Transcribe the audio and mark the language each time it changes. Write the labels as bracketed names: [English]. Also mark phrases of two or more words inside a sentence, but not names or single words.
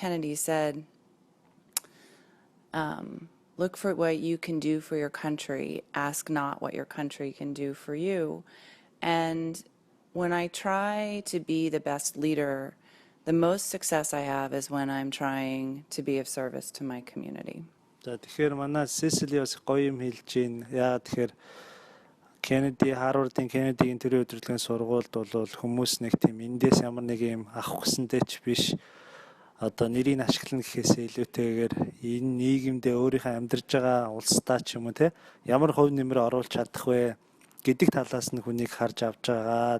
[English] Kennedy, said, look for what you can do for your country, ask not what your country can do for you. And when I try to be the best leader, the most success I have is when I'm trying to be of service to my community. [Mongolian] Тэгэхээр манай Сэсили бас гоё юм хэлж байна. Яагаад тэгэхээр Кеннеди, Харвардын Кеннедигийн төрийн удирдлагын сургуульд бол хүмүүс нэг тийм эндээс ямар нэг юм авах гэсэнтэй ч биш. Одоо нэрийг ашиглана гэхээсээ илүүтэйгээр энэ нийгэмдээ өөрийнхөө амьдарч байгаа улсдаа ч юм уу те ямар хувь нэмэр оруулж чадах вэ гэдэг талаас нь хүнийг харж авч байгаа.